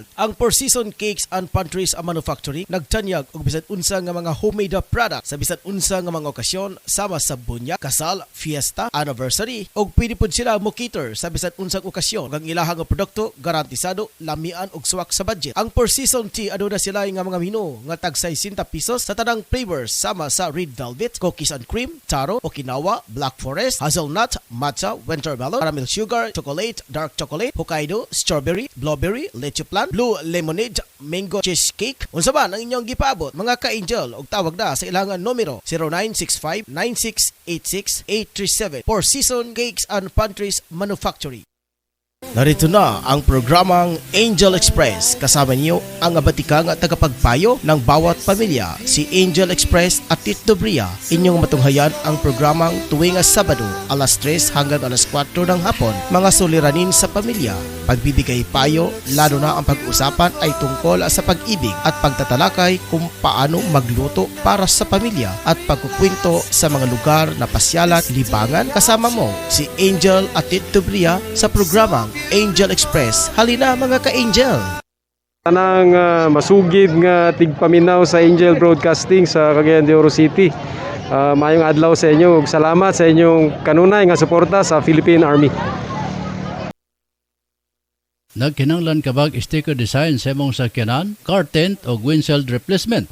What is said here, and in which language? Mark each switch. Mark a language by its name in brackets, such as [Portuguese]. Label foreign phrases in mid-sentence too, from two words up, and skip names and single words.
[Cebuano] Ang Four Seasons Cakes and Pantries Manufactory nagtanyag og bisan unsa nga mga [English] homemade product [Cebuano] sa bisan unsa nga mga okasyon sama sa bunya, kasal, fiesta, anniversary, og pwede pod sila mo cater sa bisan unsang okasyon. Ang ilahang produkto garantisado, lamian og suwak sa budget. Ang per season tea aduna sila nga mga menu nga tag 60 pesos sa tanang flavors sama sa [English] red velvet, cookies and cream, [Cebuano] taro, Okinawa, [English] black forest, [Cebuano] hazelnut, matcha, wintermelon, [English] caramel sugar, [Cebuano] chocolate, [English] dark chocolate, [Cebuano] Hokkaido, strawberry, blueberry, leche plan, [English] blue lemonade, mango cheesecake. [Cebuano] Unsa man ang inyong gipaabot mga ka-angel og tawag na sa ilang numero 0965-9686-837 for Season Cakes and Pantries Manufactory. [Filipino] Narito na ang programang Angel Express. Kasama niyo ang abatikang tagapagpayo ng bawat pamilya, si Angel Express at Tito Bria. Inyong matunghayan ang programang tuwing Sabado, alas 3 hanggang alas 4 ng hapon. Mga suliranin sa pamilya, pagbibigay payo, lalo na ang pag-usapan ay tungkol sa pag-ibig at pagtatalakay kung paano magluto para sa pamilya at pagkukwento sa mga lugar na pasyalan, libangan. Kasama mo si Angel at Tito Bria sa programang Angel Express. Halina mga ka-angel! [Cebuano] Tanang masugid nga tigpaminaw sa Angel Broadcasting sa Cagayan de Oro City. Mayong adlaw sa inyo ug salamat sa inyong kanunay nga suporta sa Philippine Army. Nagkinanglan kabag [English] sticker design [Cebuano] sa imong sakyanan, [English] car tent [Cebuano] o [English] windshield replacement.